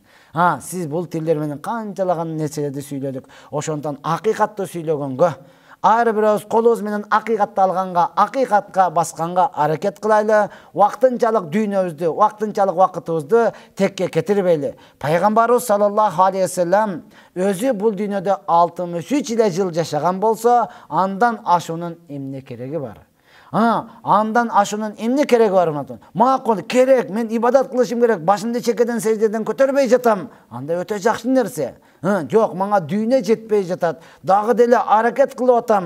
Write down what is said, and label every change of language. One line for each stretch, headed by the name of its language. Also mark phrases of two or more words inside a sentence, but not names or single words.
Kyrgyz: Сиз бул тилдер менен канчалаган нерселерди сүйлөдүк. Ошондон акыйкатты сүйлөгөнгө, ар бирөөбүз колубуз менен акыйкатты алганга, акыйкатка басканга аракет кылайлы. Вактынчалык дүйнөбүздү, вактынчалык вакытыбызды текке кетирбейли. Пайгамбарыбыз
Arabic: صلى الله عليه وسلم
Kyrgyz: өзү бул дүйнөдө 63 эле жыл жашаган болсо, андан ашуунун эмне кереги бар? Андан ашуунун эмне кереги бар? Макул, керек, мен ибадат кылышым керек, башымды чекеден сеждеден көтөрбөй жатам. Анда өтө жакшы нерсе. Жок, мага дүйнө жетпей жатат. Дагы деле аракет кылып атам.